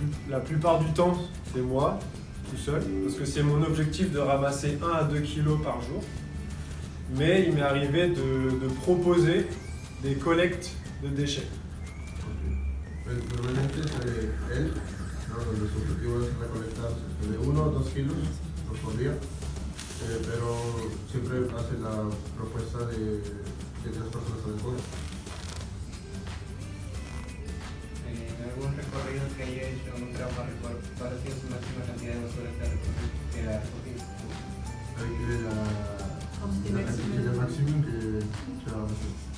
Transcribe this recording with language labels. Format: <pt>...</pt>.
<fr>La plupart du temps, c'est moi, tout seul, parce que c'est mon objectif de ramasser 1 à 2 kilos par jour. Mais il m'est arrivé de proposer des collectes de déchets.</fr> <es>Normalmente es él, ¿no? Donde su objetivo es recolectar de 1 a 2 kilos por día, pero siempre hace la propuesta de 3 personas al encuentro. En algún recorrido que haya hecho un trabajo para hacer su máxima cantidad de basura que ha recogido.</es> <fr>Avec la quantité de maximum que tu as ramassé.</fr>